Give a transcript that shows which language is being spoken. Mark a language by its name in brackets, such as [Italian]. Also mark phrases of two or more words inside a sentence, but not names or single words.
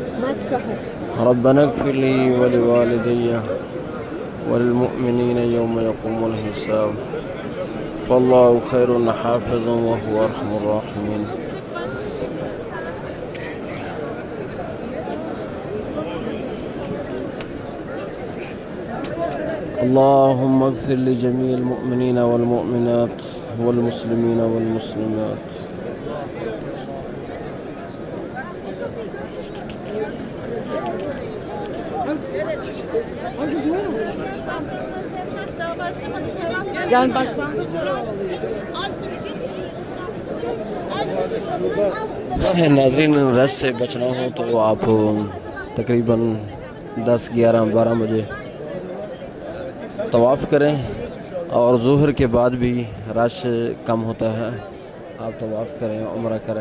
[Arabic] ربنا اغفر لي ولوالدي والمؤمنين يوم يقوم الحساب فالله خير حافظ وهو أرحم الراحمين. اللهم اغفر لجميع المؤمنين والمؤمنات والمسلمين والمسلمات. [Turkish] Yani başlangıç [Urdu] ناظرین رش سے بچنا ہو تو آپ تقریباً 10 11 12 بجے طواف کریں، اور ظہر کے بعد بھی رش کم ہوتا ہے، آپ طواف کریں، عمرہ کریں.